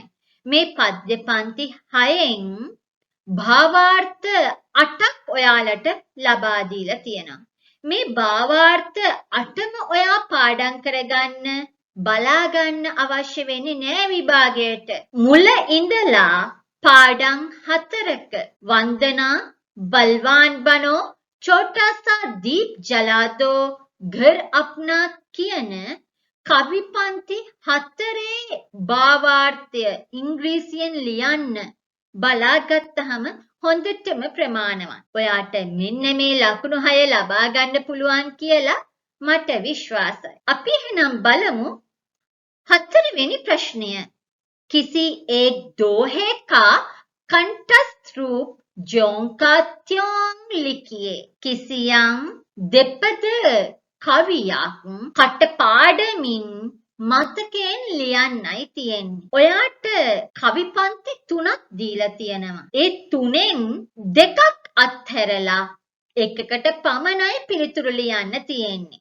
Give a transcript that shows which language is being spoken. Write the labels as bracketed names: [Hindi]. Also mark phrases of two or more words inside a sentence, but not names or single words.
[Sinhala] මේ පද්‍ය පන්ති 6න් භාවාර්ථ 8ක් ඔයාලට ලබා දීලා තියෙනවා. මේ භාවාර්ථ 8ම ඔයා පාඩම් කරගන්න බලා ගන්න අවශ්‍ය වෙන්නේ නෑ විභාගයට. මුල ඉඳලා පාඩම් 4ක වන්දනා बलवान बनो छोटा सा दीप जला दो घर अपना කියන කවි පන්ති 4 භාවාර්ථය ඉංග්‍රීසියෙන් ලියන්න බලාගත්තහම හොඳටම ප්‍රමාණවත්. ඔයාට මෙන්න මේ ලකුණු 6 ලබා ගන්න පුළුවන් කියලා මට විශ්වාසයි. අපි එහෙනම් බලමු 4 වෙනි ප්‍රශ්නය. [Hindi] किसी एक दोहे का कंठस्थ रूप जोंका त्यों लिखिए. [Sinhala] किसियම් දෙපද කවියක් කටපාඩමින් මතකයෙන් ලියන්නයි තියෙන්නේ. ඔයාට කවි පන්ති 3ක් දීලා තියෙනවා. ඒ 3න් 2ක් අත්හැරලා එකකට පමණයි පිළිතුරු ලියන්න තියෙන්නේ.